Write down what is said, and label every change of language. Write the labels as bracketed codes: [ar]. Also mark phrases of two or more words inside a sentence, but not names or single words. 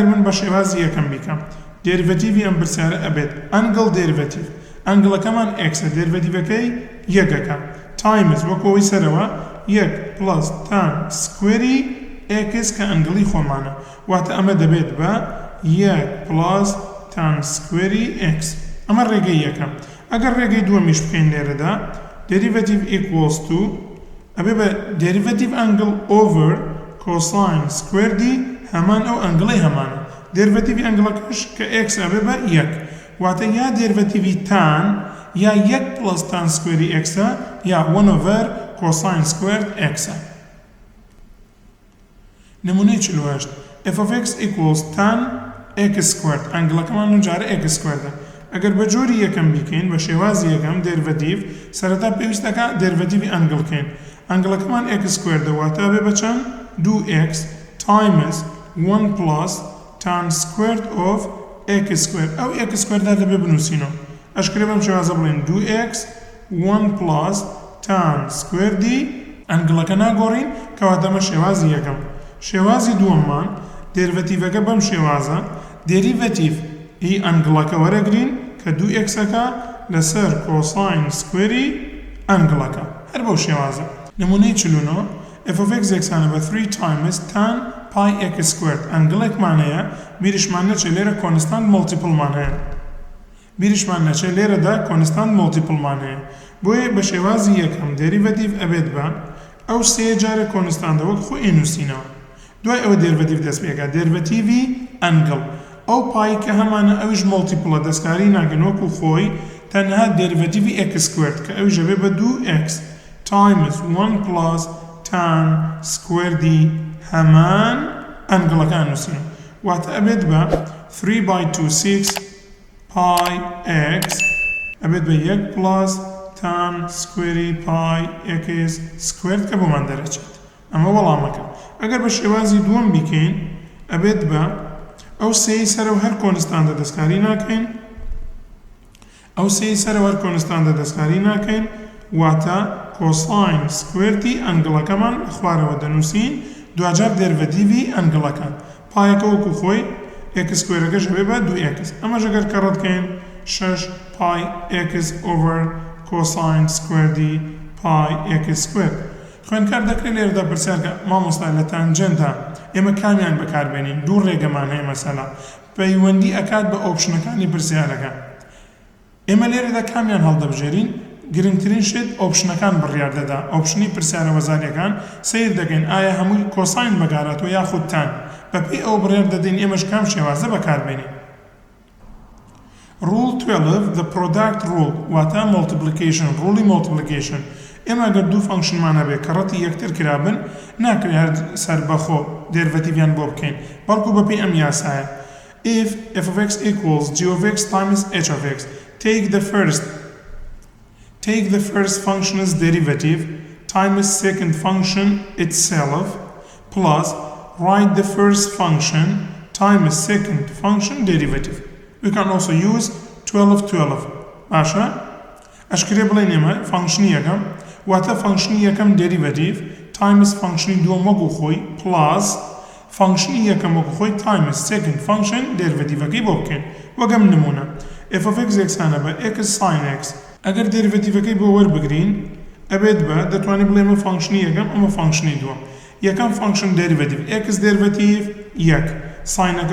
[ckb] من بە شێوازی یەکەم بیکەم دەرڤەتیڤی ئەم پرسیارە ئەبێت ئەنگڵ دەرڤەتیڤ ئەنگڵەکەمان x دەرڤەتیڤەکەی یەکەکە تایمز وەکەوەی سەرەوە 1 plus tan سکوێری x کە ئەنگڵی خۆمانە واتە ئەمە دەبێت بە 1 plus tan سکوێری x ئەمە ڕێگەی یەکەم ئەگەر ڕێگەی دووەمیش بکەین لێرەدا [en] derivative equals to [ckb] ئەبێ بە [en] derivative angle over cosine squared [ckb] هەمان ئەو ئەنگڵی هەمانە derivative ئەنگڵەکەش کە x ئەبێ بە 1 واتە یا derivative tan یا 1 plus tan سکوێری x یا [en] 1 over cosine squared x [ckb] نمونەی 48 [en] f of x equals tan x squared [ckb] ئەنگڵەکەمان نجارە [en] x squared [ckb] ئەگەر بە جۆری یەکەم بیکەین بە شێوازی یەکەم دەرڤەتیڤ سەرەتا پێویستەکە دەرڤەتیڤی ئەنگڵکەین ئەنگڵەکەمان x سکوێر دەواتە بێ بە چەند [en] 2x times 1 plus tan squared of x squared [ckb] ئەو [en] x squared [ckb] دەبێ بنووسینەوە ئەشکرێ بەم شێوازە بڵین [en] 2x 1 plus tan squared [ckb] ئەنگڵەکە ناگۆڕین کەواتەمە شێوازی یەکەم شێوازی دووەممان دەرڤەتیڤەکە بەم شێوازە دەریڤەتیڤ ئی ئەنگڵەکە وەرەگرین کە 2xەکە لەسەر کۆساین سکوێری ئەنگڵەکە هەر بەو شێوازە نمونەی 49 [en] f of x [ckb] یەکسانە بە [en] 3 times tan pi x squared [ckb] ئەنگڵێکمان هەیە بیریشمان نەچێت لێرە [en] constant multiple [ckb] هەیە بیریشمان نەچێت لێرەدا [en] constant multiple [ckb] هەیە بۆیە بە شێوازی یەکەم دەریڤەتیڤ ئەبێت بە ئەو سێ جارە کۆنستانتە وەک خۆی ئێنووسینەوە دوای ئەوە دەرڤەتیڤ دەست پێکا دەرڤەتیڤی ئەنگڵ ئەو پای کە هەمانە ئەویش مۆلتیپڵە دەستکاری ناکەن وەکو خۆی تەنها دەرڤەتیڤی [en] x squared [ckb] کە ئەویش ئەبێ بە [en] 2x times 1 plus tan squared [ckb] هەمان ئەنگڵەکان نووسین واتە ئەبێت بە 3/26 [en] pi x [ckb] ئەبێت بە [en] 1 plus tan squared pi x squared [ckb] کە بۆمان دەرەچێت ئەمە وەڵامەکە ئەگەر بە شێوازی دووەم بیکەین ئەبێت بە ئەو سێی سەرەوە هەر کۆنستانتە دەستکاری ناکەین ئەو سێی سەرەوە هەر کۆنستانتە دەستکاری ناکەین واتە کۆساین سکوێرتی ئەنگڵەکەمان خوارەوە دەنووسین دوجار دەرڤەتیڤی ئەنگڵەکان پایەکە وەکو خۆی x سکوێرەکەش هەبێ بە 2x ئەمەش ئەگەر کەڕەتکەین [en] 6 pi x over cosine squared pi x [ckb] squared خوێندکار دەکرێت لێرەدا پرسیارکە مامۆستا لە تانجێنتە ئێمە کامیان بەکاربێنین دوو ڕێگەمان هەیە مەسەلا پەیوەندی ئەکات بە ئۆپشنەکانی پرسیارەکە ئێمە لێرەدا کامیان هەڵدەبژێرین گرنگترین شت ئۆپشنەکان بڕیار دەدا ئۆپشنی پرسیارە وەزاریەکان سیر دەگەین ئایا هەمووی کۆساین بەکاراتەوە یاخود تان بەپێی ئەو بڕیار دەدەین ئێمەش کام شێوازە بەکاربێنین [en] Rule 12 the product rule [ckb] واتە multiplication ڕوڵی multiplication ئێمە ئەگەر دوو فانکشنمان هەبێ کە ڕەتی یەکتر کرابن ناکرێت هەر سەربەخۆ دێرڤەتیڤیان بۆ بکەین بەڵکو بەپێی ئەم یاسایە [en] if f of x equals g of x times h of x take the first function's derivative times second function itself plus write the first function times second function derivative we can also use 12 [ckb] باشە ئەشکرێ بڵێن ئێمە فانکشنی یەکەم واتە فانکشنی یەکەم دەریڤەتیڤ تایمز فانکشنی دووەم وەکو خۆی پلاس فانکشنی یەکەم وەکو خۆی تایمز [en] second function [ckb] دەریڤەتیڤەکەی بۆ بکەین وەگەم نمونە [en] f of x [ckb] یەکسانە بە [en] x sin x [ckb] ئەگەر دێریڤەتیڤەکەی بۆ وەربگرین ئەبێت بە دەتوانین بڵێ ئەمە فانکشنی یەکەم ئەمە فانکشنی دووەم یەکەم فانکشن دێریڤەتیڤ x دێریڤەتیڤ یەک ساینەکە